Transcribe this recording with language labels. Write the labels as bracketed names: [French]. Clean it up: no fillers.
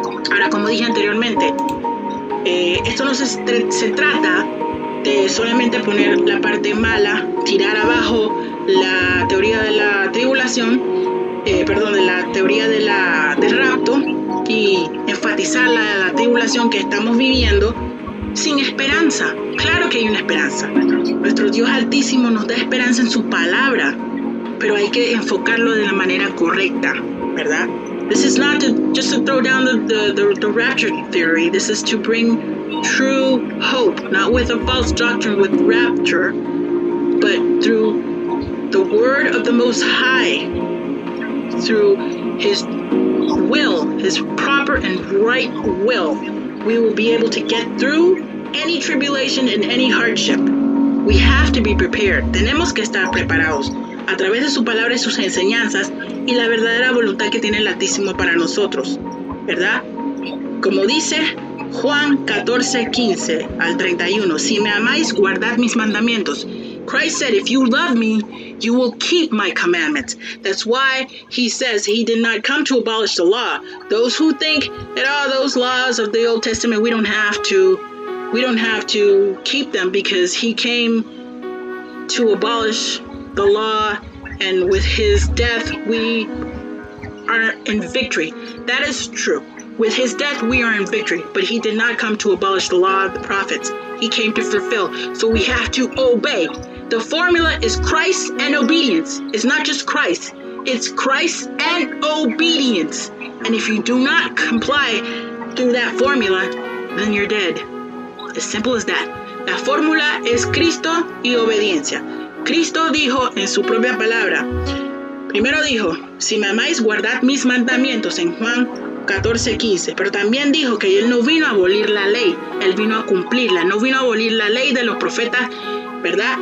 [Spanish] Ahora, como dije anteriormente, esto no se trata de solamente poner la parte mala, tirar abajo la teoría de la tribulación, de la teoría del rapto, y enfatizar la tribulación que estamos viviendo sin esperanza. Claro que hay una esperanza. Nuestro Dios Altísimo nos da esperanza en su palabra, pero hay que enfocarlo de la manera correcta, ¿verdad? [English] This is not just to throw down the rapture theory. This is to bring true hope, not with a false doctrine with rapture, but through the word of the Most High, through His will, His proper and right will. We will be able to get through any tribulation and any hardship. We have to be prepared. [Spanish] Tenemos que estar preparados a través de su palabra y sus enseñanzas y la verdadera voluntad que tiene el Altísimo para nosotros, ¿verdad? Como dice Juan 14:15 al 31, si me amáis, guardad mis mandamientos. [English] Christ said, if you love me, you will keep my commandments. That's why he says he did not come to abolish the law. Those who think that those laws of the Old Testament, we don't have to keep them because he came to abolish the law, and with his death we are in victory. That is true. With his death we are in victory, but he did not come to abolish the law of the prophets. He came to fulfill. So we have to obey. The formula is Christ and obedience. It's not just Christ. It's Christ and obedience. And if you do not comply through that formula, then you're dead. As simple as that. [Spanish] La fórmula es Cristo y obediencia. Cristo dijo en su propia palabra, primero dijo, si me amáis, guardad mis mandamientos, en Juan 14:15, pero también dijo que Él no vino a abolir la ley, Él vino a cumplirla, no vino a abolir la ley de los profetas, ¿verdad?